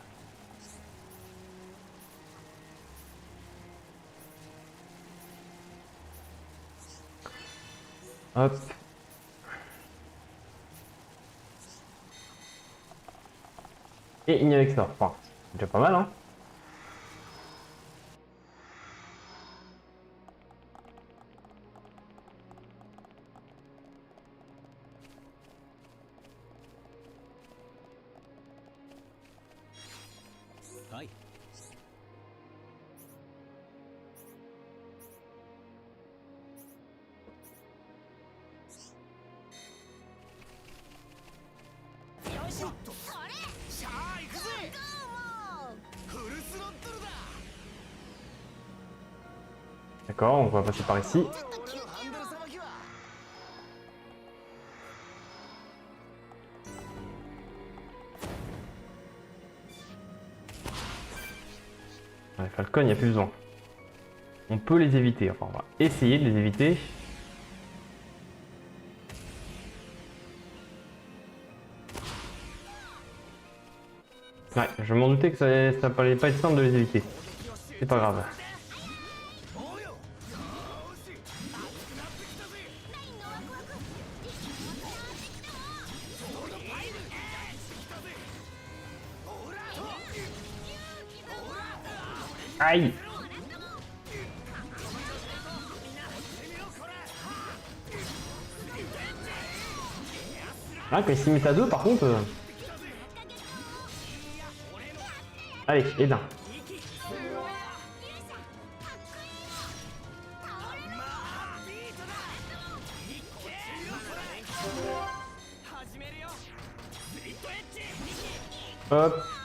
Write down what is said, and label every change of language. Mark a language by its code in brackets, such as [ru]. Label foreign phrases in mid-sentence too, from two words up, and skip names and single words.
[fr] Hop. Et il n'y avait que ça. Enfin, c'est déjà pas mal, hein. Hi. [ja] しゃあ行くぜフルスロットルだ [fr] D'accord, on va passer par ici. [ja] 俺のハンドルさばきは [fr] Ouais, Falcon, il n'y a plus besoin. On peut les éviter, enfin on va essayer de les éviter. Ouais, je m'en doutais que ça allait pas être simple de les éviter. C'est pas grave. [ja] おうよよーし熱くなってきたぜソードパイルしてきたぜほらほら [fr] Aïe! Ah, quand il s'y met à deux, par contre... Allez, et d'un. Hop.